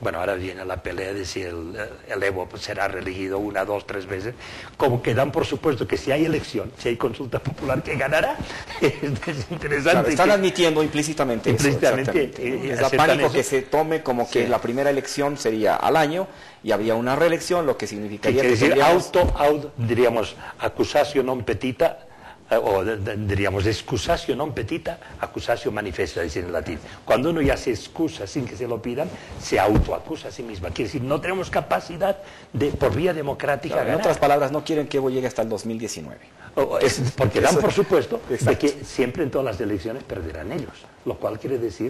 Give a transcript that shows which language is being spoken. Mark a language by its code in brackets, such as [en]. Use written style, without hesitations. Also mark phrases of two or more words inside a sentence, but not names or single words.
[es] Bueno, ahora viene la pelea de si el Evo será reelegido 1, 2, 3 veces, como que dan por supuesto que si hay elección, si hay consulta popular, que ganará. Es interesante. Claro, están admitiendo implícitamente eso. Es la pánico eso. Que se tome como que la primera elección sería al año y habría una reelección, lo que significaría que decir tendríamos... diríamos, [la] accusatio non petita, [es] o diríamos [la] excusatio non petita, accusatio manifesta, [es] decir en latín. Cuando uno ya se excusa sin que se lo pidan, se autoacusa a sí misma. Quiere decir, no tenemos capacidad de, por vía democrática, claro, ganar. En otras palabras, no quieren que Evo llegue hasta el 2019. Porque dan por supuesto de que siempre en todas las elecciones perderán ellos, lo cual quiere decir